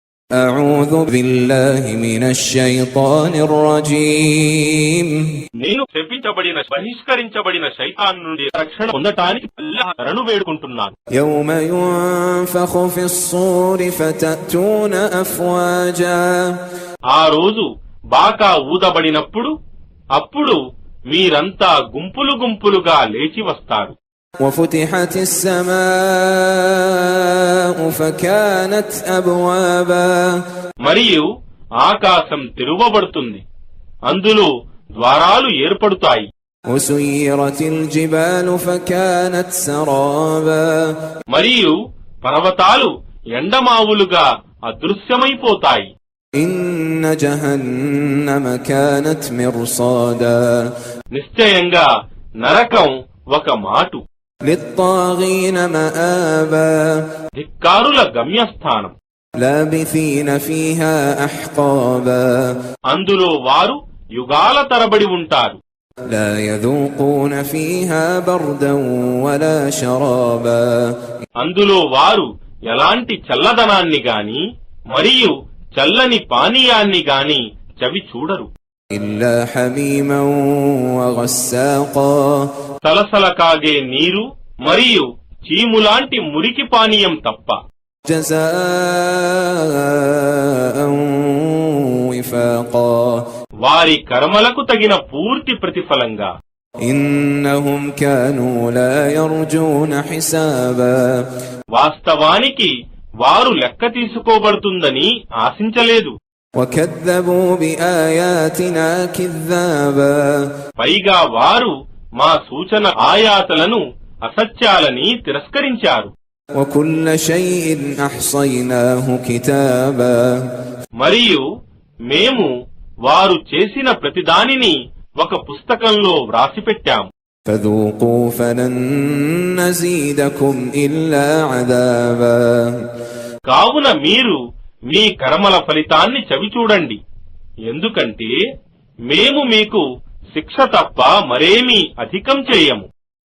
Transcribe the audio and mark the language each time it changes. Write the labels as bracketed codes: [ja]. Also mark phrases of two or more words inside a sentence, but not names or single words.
[ar] أعوذ بالله من الشيطان الرجيم [te] నేను శపించబడిన బహిష్కరించబడిన శైతాన్ నుండి రక్షణ పొందటానికి అల్లాహ్ శరణు వేడుకుంటున్నాను. [ar] يوم ينفخ في الصور فتأتون أفواجا [te] ఆ రోజు బాకా ఊదబడినప్పుడు అప్పుడు మీరంతా గుంపులు గుంపులుగా లేచి వస్తారు. [ar] وفتحت السماء فكانت أبوابا [te] మరియు ఆకాశం తెరువబడుతుంది, అందులో ద్వారాలు ఏర్పడుతాయి. [ar] وسيرت الجبال فكانت سرابا [te] మరియు పర్వతాలు ఎండమావులుగా అదృశ్యమైపోతాయి. [ar] إن جهنم كانت مرصادا [te] నిశ్చయంగా నరకం ఒక మాటు, [ar] للطاغين مآبا [te] ధిక్కారుల గమ్యస్థానం. [ar] لابثين فيها أحقابا [te] అందులో వారు యుగాల తరబడి ఉంటారు. [ar] لا يذوقون فيها بردا ولا شرابا [te] అందులో వారు ఎలాంటి చల్లదనాన్ని గాని మరియు చల్లని పానీయాన్ని గాని చవి చూడరు. [ar] إلا حميما وغساقا [te] సలసల కాగే నీరు మరియు చీములాంటి మురికి పానీయం తప్ప. [ar] جزاء وفاقا [te] వారి కర్మలకు తగిన పూర్తి ప్రతిఫలంగా. [ar] إنهم كانوا لا يرجون حسابا [te] వాస్తవానికి వారు లెక్క తీసుకోబడుతుందని ఆశించలేదు. [ar] وكذبوا بآياتنا كذابا [te] పైగా వారు మా సూచన ఆయాతలను అసత్యాలని తిరస్కరించారు. [ar] وكل شيء أحصيناه كتابا [te] మరియు మేము వారు చేసిన ప్రతిదానిని ఒక పుస్తకంలో వ్రాసిపెట్టాం. [ar] فذوقوا فلن نزيدكم إلا عذابا [te] కావున మీరు మీ కర్మల ఫలితాన్ని చవిచూడండి, ఎందుకంటే మేము మీకు శిక్ష తప్ప మరేమీ అధికం చేయము.